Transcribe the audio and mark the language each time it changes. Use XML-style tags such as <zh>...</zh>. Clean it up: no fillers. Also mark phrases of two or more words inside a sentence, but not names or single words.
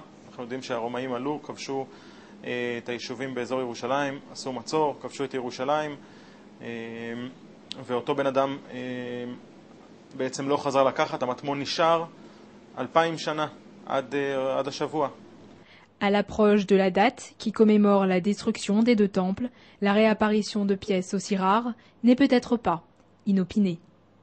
<he>אנחנו יודעים שהרומאים עלו, כבשו את היישובים באזור ירושלים, עשו מצור, כבשו את ירושלים, ואותו בן אדם בעצם לא חזר לקחת, המטמון נשאר 2000 שנה עד השבוע.</he> <fr>À l'approche de la date qui commémore la destruction des 2 temples, la réapparition de pièces aussi rares n'est peut-être pas inopinée.</fr>